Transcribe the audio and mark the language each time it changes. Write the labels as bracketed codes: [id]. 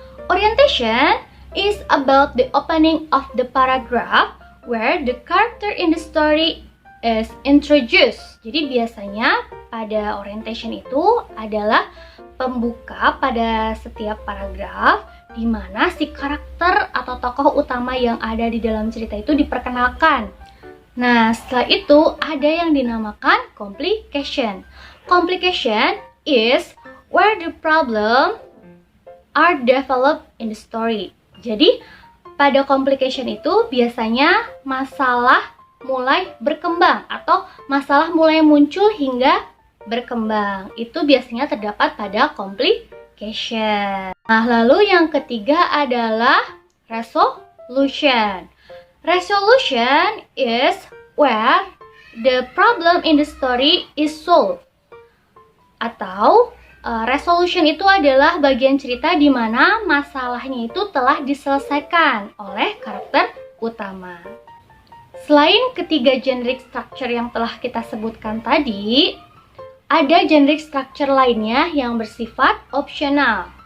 [en] Orientation is about the opening of the paragraph where the character in the story is introduced. [id] Jadi biasanya pada orientation itu adalah pembuka pada setiap paragraf di mana si karakter atau tokoh utama yang ada di dalam cerita itu diperkenalkan. Nah, setelah itu ada yang dinamakan complication. [en] Complication is where the problem are developed in the story. [id] Jadi, pada complication itu biasanya masalah mulai berkembang atau masalah mulai muncul hingga berkembang. Itu biasanya terdapat pada complication. Nah, lalu yang ketiga adalah resolution. [en] Resolution is where the problem in the story is solved. [id] Atau resolution itu adalah bagian cerita di mana masalahnya itu telah diselesaikan oleh karakter utama. Selain ketiga generic structure yang telah kita sebutkan tadi, ada generic structure lainnya yang bersifat optional.